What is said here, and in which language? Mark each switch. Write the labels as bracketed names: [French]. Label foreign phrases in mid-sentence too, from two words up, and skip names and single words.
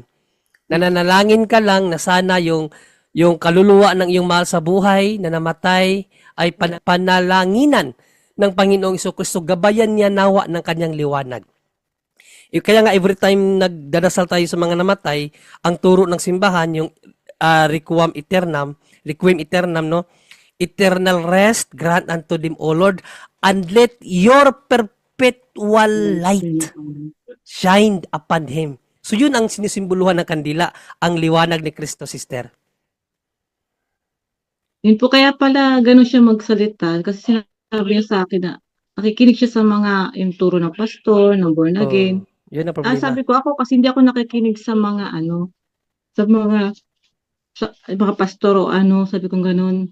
[Filipino] Nananalangin ka lang na sana yung kaluluwa ng iyong mahal sa buhay na namatay ay panalanginan ng Panginoong Jesucristo. Gabayan niya nawa ng kanyang liwanag. Kaya nga [English] every time [Filipino] nagdadasal tayo sa mga namatay, ang turo ng simbahan, yung [Latin] requiem aeternam, [Filipino] no? [English] Eternal rest grant unto them, O Lord, and let your perpetual light shine upon him. [Filipino] So yun ang sinisimboluhan ng kandila, ang liwanag ni Kristo, sister. Yun po kaya pala ganun siya magsalita kasi sinabi niya sa akin na nakikinig siya sa mga yung turo ng pastor, ng [English] born again. [Filipino] Yun ang problema. Sabi ko ako kasi hindi ako nakikinig sa mga sa mga pastor o sabi ko ganun.